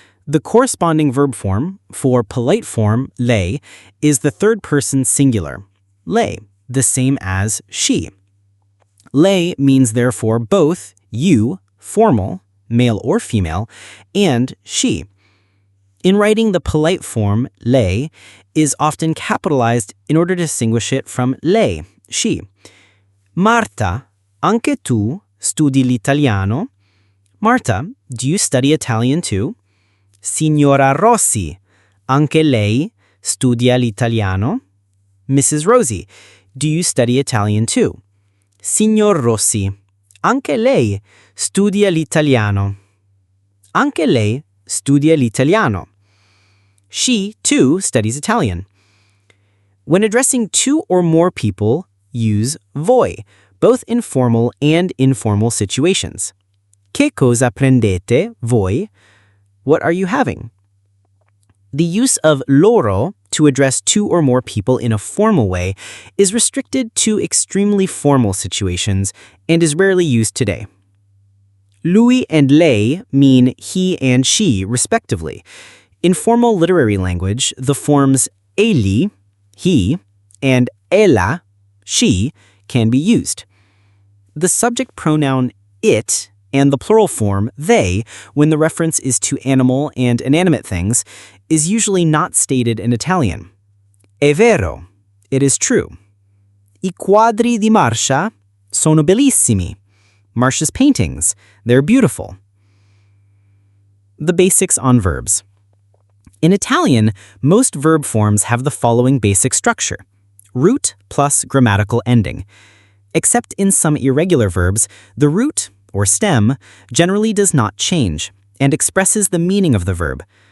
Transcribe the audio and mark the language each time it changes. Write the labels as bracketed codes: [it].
[en] The corresponding verb form for polite form, lei, is the third person singular, lei, the same as she. Lei means therefore both you, formal, male or female, and she. In writing, the polite form, lei, is often capitalized in order to distinguish it from lei, she. [it] Marta, anche tu studi l'italiano? [en] Marta, do you study Italian too? [it] Signora Rossi, anche lei studia l'italiano? [en] Mrs. Rosie, do you study Italian too? [it] Signor Rossi, anche lei studia l'italiano. Anche lei studia l'italiano. [en] She, too, studies Italian. When addressing 2 or more people, use voi, both in formal and informal situations. [it] Che cosa prendete, voi? [en] What are you having? The use of loro to address 2 or more people in a formal way is restricted to extremely formal situations and is rarely used today. Lui and lei mean he and she, respectively. In formal literary language, the forms egli, he, and ella, she, can be used. The subject pronoun it and the plural form, they, when the reference is to animal and inanimate things, is usually not stated in Italian. [it] È vero, [en] it is true. [it] I quadri di Marcia sono bellissimi. [en] Marcia's paintings, they're beautiful. The basics on verbs. In Italian, most verb forms have the following basic structure: root plus grammatical ending. Except in some irregular verbs, the root, or stem, generally does not change and expresses the meaning of the verb.